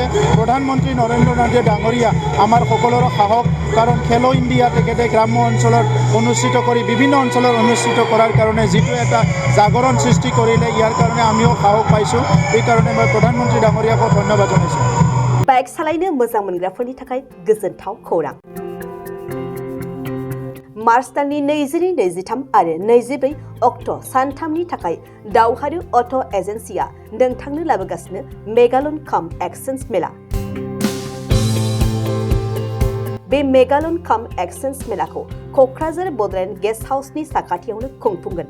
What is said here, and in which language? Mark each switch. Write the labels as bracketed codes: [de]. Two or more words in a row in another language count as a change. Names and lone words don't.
[as] প্ৰধানমন্ত্ৰী নৰেন্দ্ৰ মোদী ডাঙৰীয়া আমাৰ সকলোৰে সাহস, কাৰণ খেলো ইণ্ডিয়া তেখেতে গ্ৰাম্য অঞ্চলত অনুষ্ঠিত কৰি বিভিন্ন অঞ্চলত অনুষ্ঠিত কৰাৰ কাৰণে যিটো এটা জাগৰণ সৃষ্টি কৰিলে, ইয়াৰ কাৰণে আমিও সাহস পাইছোঁ। এইকাৰণে মই প্ৰধানমন্ত্ৰী ডাঙৰীয়াকো ধন্যবাদ জনাইছোঁ। [brx] বাইক সালাयनो मोजां मोनग्राफोरनि थाखाय गोजोनथाव खौरां। मार्च दाननि 22-23 आरो 24 अक्ट' सानथामनि थाखाय दावहारु अट' एजेन्सिया नोंथांनो लाबोगासिनो मेगालन काम एक्सचेन्ज मेला। बे मेगालन काम एक्सचेन्ज मेलाखौ क'क्राझार बड'लेण्ड गेस्ट हाउसनि साखाथियावनो खुंफुंगोन।